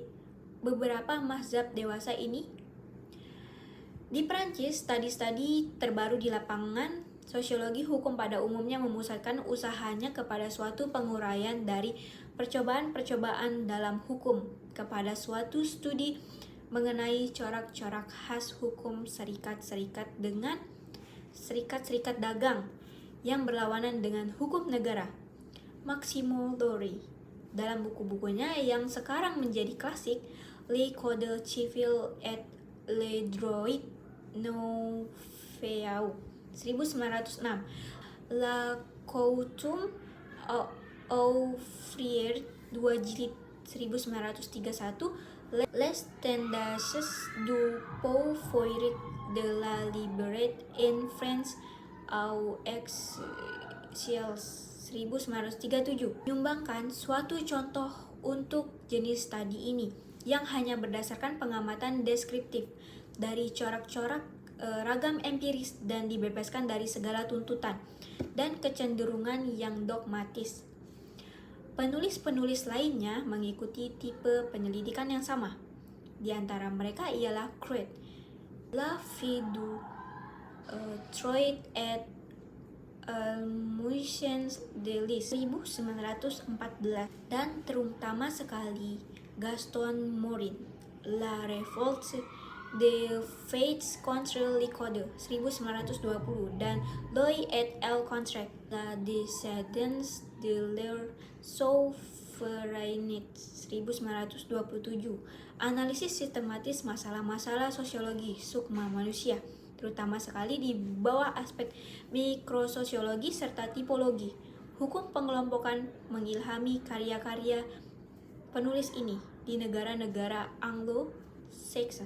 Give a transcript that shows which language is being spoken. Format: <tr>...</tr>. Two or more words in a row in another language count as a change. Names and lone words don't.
<id>Beberapa mazhab dewasa ini. Di Prancis, studi-studi terbaru di lapangan sosiologi hukum pada umumnya memusatkan usahanya kepada suatu penguraian dari percobaan-percobaan dalam hukum kepada suatu studi mengenai corak-corak khas hukum serikat-serikat dengan serikat-serikat dagang yang berlawanan dengan hukum negara. Maximo Dori, dalam buku-bukunya yang sekarang menjadi klasik, Le Code Civil et le Droit Nouveau 1906, La Coutume Ouvrière 2 jilid 1931, Les tendances du pouvoir de la liberté en France au exil 1937 menyumbangkan suatu contoh untuk jenis studi ini yang hanya berdasarkan pengamatan deskriptif dari corak-corak ragam empiris dan dibebaskan dari segala tuntutan dan kecenderungan yang dogmatis. Penulis-penulis lainnya mengikuti tipe penyelidikan yang sama. Di antara mereka ialah Crête, La vie du Troit et Motions de Lis 1914 dan terutama sekali Gaston Morin, La révolte des faits contre le Code 1920 dan Loy et al. Contract, La décadence de leur souveraineté 1927. Analisis sistematis masalah-masalah sosiologi sukma manusia, terutama sekali di bawah aspek mikrososiologi serta tipologi. Hukum pengelompokan mengilhami karya-karya penulis ini di negara-negara Anglo-Saxon.</id>